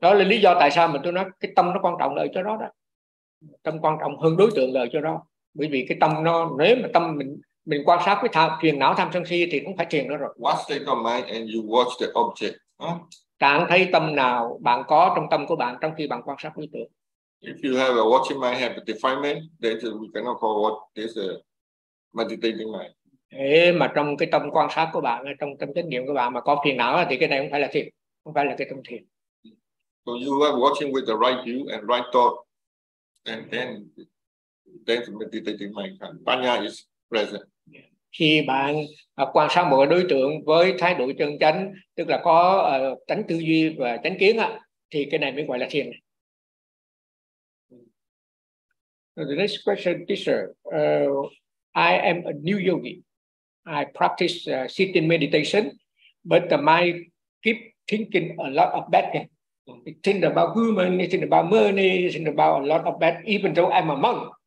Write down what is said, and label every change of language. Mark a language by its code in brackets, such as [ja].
[vi] Đó là lý do tại sao mình tôi nói cái tâm nó quan trọng lợi cho đó. Tâm quan trọng hơn đối tượng lợi cho đó. Bởi vì cái tâm nó, nếu mà tâm mình quan sát cái phiền não tham sân si thì cũng phải thiền đó rồi. [en] Watch state of mind and you watch the object. [vi] Trạng thấy tâm nào bạn có trong tâm của bạn trong khi bạn quan sát đối tượng. [en] If you have a watching mind, have a defilement, then we cannot call what this meditating mind. [vi] Thế mà trong cái tâm quan sát của bạn, trong tâm chánh niệm của bạn mà có phiền não thì cái này không phải là thiền, không phải là cái tâm thiền. [en] So you are watching with the right view and right thought, and then the meditating mind can, panya is present. [vi] Khi bạn quan sát một đối tượng với thái độ chân chánh, tức là có tánh tư duy và chánh kiến á, thì cái này mới gọi là thiền. [en] The next question, teacher. I am a new yogi. I practice sitting meditation, but the mind keep thinking a lot of bad things. It think about women, it think about money, it think about a lot of bad. Even though I'm a monk,